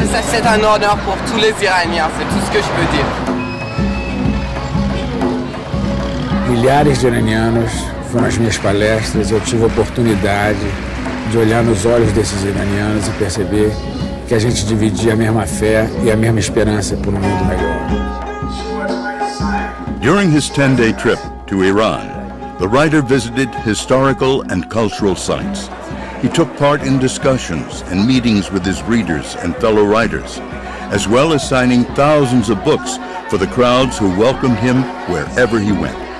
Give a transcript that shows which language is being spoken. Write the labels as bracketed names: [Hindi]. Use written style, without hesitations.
[French] C'est un honneur pour tous les Iraniens, c'est tout ce que je peux dire. [Portuguese] Milhares de iranianos foram às minhas palestras, eu tive a oportunidade de olhar nos olhos desses iranianos e perceber que a gente dividia a mesma fé e a mesma esperança por um mundo melhor. [English] During his 10-day trip to Iran, the writer visited historical and cultural sites. He took part in discussions and meetings with his readers and fellow writers, as well as signing thousands of books for the crowds who welcomed him wherever he went.